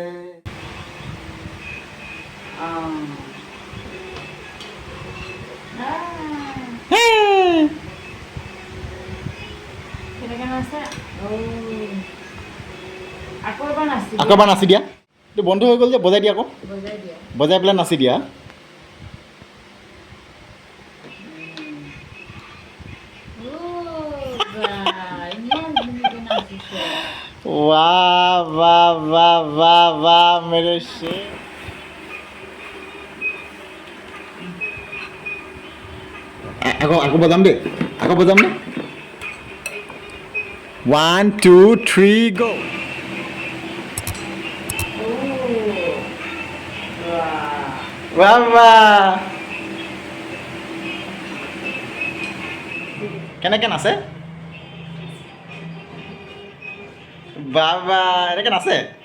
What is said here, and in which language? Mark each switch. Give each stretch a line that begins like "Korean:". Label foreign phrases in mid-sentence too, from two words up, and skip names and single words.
Assamese: আকৌ এবাৰ নাচি দিয়া এইটো বন্ধ হৈ গ'ল যে বজাই দিয়া আকৌ বজাই পেলাই নাচি দিয়া
Hindi: वाह वाह वाह वाह वाह मेरे शेर
Assamese: আকৌ বজাম দে 1 2 3 go
Hindi: वाह वाह
Assamese: কেনেকৈ নাচে বাবা এনেকৈ নাচে